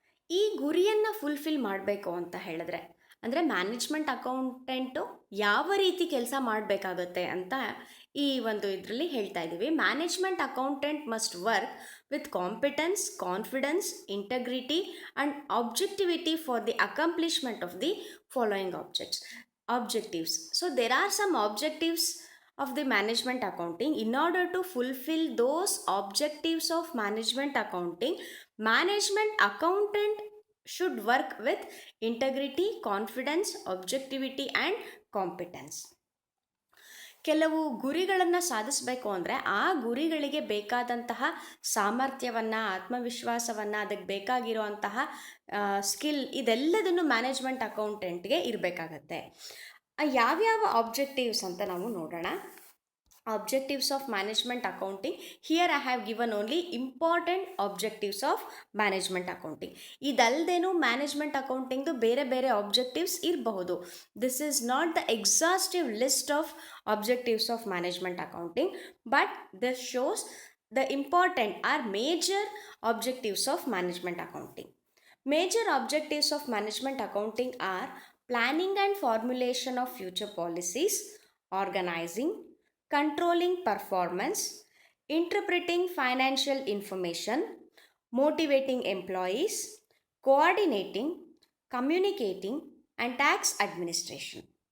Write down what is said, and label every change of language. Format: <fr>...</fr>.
<kn>ಈ ಗುರಿಯನ್ನು ಫುಲ್ಫಿಲ್ ಮಾಡಬೇಕು ಅಂತ ಹೇಳಿದ್ರೆ ಅಂದರೆ ಮ್ಯಾನೇಜ್ಮೆಂಟ್ ಅಕೌಂಟೆಂಟು ಯಾವ ರೀತಿ ಕೆಲಸ ಮಾಡಬೇಕಾಗತ್ತೆ ಅಂತ ಈ ಒಂದು ಇದರಲ್ಲಿ ಹೇಳ್ತಾ ಇದ್ದೀವಿ.</kn> <en>Management accountant must work with competence, confidence, integrity and objectivity for the accomplishment of the following objectives. So there are some objectives of the management accounting. In order to fulfill those objectives of management accounting, management accountant should work with integrity, confidence, objectivity and competence.</en> <kn>ಕೆಲವು ಗುರಿಗಳನ್ನು ಸಾಧಿಸಬೇಕು ಅಂದರೆ ಆ ಗುರಿಗಳಿಗೆ ಬೇಕಾದಂತಹ ಸಾಮರ್ಥ್ಯವನ್ನು, ಆತ್ಮವಿಶ್ವಾಸವನ್ನು, ಅದಕ್ಕೆ ಬೇಕಾಗಿರುವಂತಹ ಸ್ಕಿಲ್ ಇದೆಲ್ಲದನ್ನು ಮ್ಯಾನೇಜ್ಮೆಂಟ್ ಅಕೌಂಟೆಂಟ್ಗೆ ಇರಬೇಕಾಗತ್ತೆ. ಯಾವ್ಯಾವ ಆಬ್ಜೆಕ್ಟಿವ್ಸ್ ಅಂತ ನಾವು ನೋಡೋಣ.</kn> <en>Objectives of management accounting. Here I have given only important objectives of management accounting.</en> <kn>ಇದಲ್ದೇನು management ಅಕೌಂಟಿಂಗ್ದು ಬೇರೆ ಬೇರೆ ಆಬ್ಜೆಕ್ಟಿವ್ಸ್ ಇರಬಹುದು.</kn> <en>This is not the exhaustive list of objectives of management accounting, but this shows the important or major objectives of management accounting. Major objectives of management accounting are planning and formulation of future policies, organizing, controlling performance, interpreting financial information, motivating employees, coordinating, communicating, and tax administration.</en>